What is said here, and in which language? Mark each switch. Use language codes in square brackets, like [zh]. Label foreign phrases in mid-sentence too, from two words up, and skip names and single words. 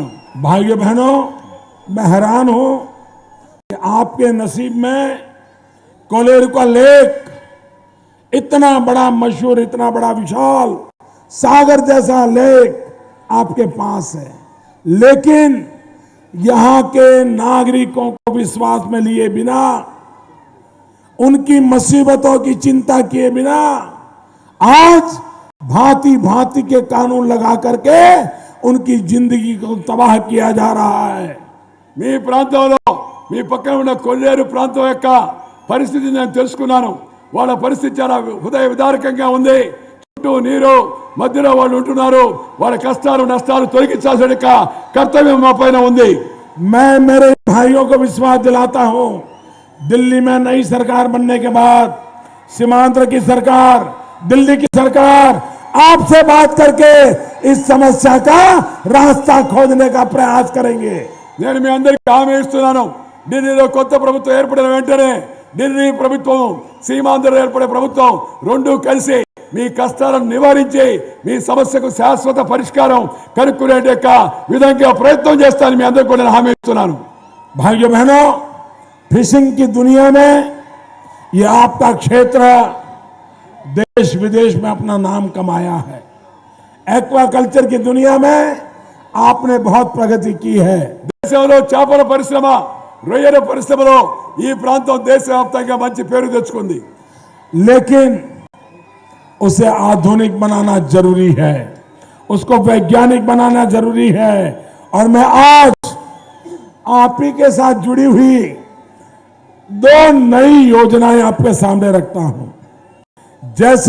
[hi] भाइयों बहनों, मैं हैरान हूं कि आपके नसीब में कोलेरुका लेक इतना बड़ा मशहूर, इतना बड़ा विशाल सागर जैसा लेक आपके पास है, लेकिन यहां के नागरिकों को विश्वास में लिए बिना, उनकी मुसीबतों की चिंता किए बिना आज भांति भांति के कानून लगा करके उनकी जिंदगी को तबाह किया जा रहा है. [te] మీ ప్రాంతంలో మీ పక్కన ఉన్న కొల్లేరు ప్రాంతం యొక్క పరిస్థితి నేను తెలుసుకున్నాను. వాళ్ళ పరిస్థితి చాలా హృదయ విదారకంగా ఉంది. చుట్టూ నీరు, మధ్యలో వాళ్ళు ఉంటున్నారు. వాళ్ళ కష్టాలు నష్టాలు తొలగించాల్సిన కర్తవ్యం మా పైన ఉంది. [hi] मैं मेरे भाइयों को विश्वास दिलाता हूं, दिल्ली में नई सरकार बनने के बाद सीमांध्र की सरकार, दिल्ली की सरकार आपसे बात करके इस समस्या का रास्ता खोजने का प्रयास करेंगे. [te] నేను మీ అందరికీ హామీ ఇస్తున్నాను, ఢిల్లీలో కొత్త ప్రభుత్వం ఏర్పడిన వెంటనే ఢిల్లీ ప్రభుత్వం, సీమాంధ్రలో ఏర్పడే ప్రభుత్వం రెండూ కలిసి మీ కష్టాలను నివారించి మీ సమస్యకు శాశ్వత పరిష్కారం కనుక్కునే విధంగా ప్రయత్నం చేస్తానని మీ అందరికీ నేను హామీ ఇస్తున్నాను. [hi] भाइयों बहनों, फिशिंग की दुनिया में ये आपका क्षेत्र देश विदेश में अपना नाम कमाया है. एक्वाकल्चर की दुनिया में आपने बहुत प्रगति की है. [te] దేశంలో చేపల పరిశ్రమ, రొయ్యల పరిశ్రమలో ఈ ప్రాంతం దేశవ్యాప్తంగా మంచి పేరు తెచ్చుకుంది. [hi] लेकिन उसे आधुनिक बनाना जरूरी है, उसको वैज्ञानिक बनाना जरूरी है. और मैं आज आप ही के साथ जुड़ी हुई 2 नई योजनाएं आपके सामने रखता हूं.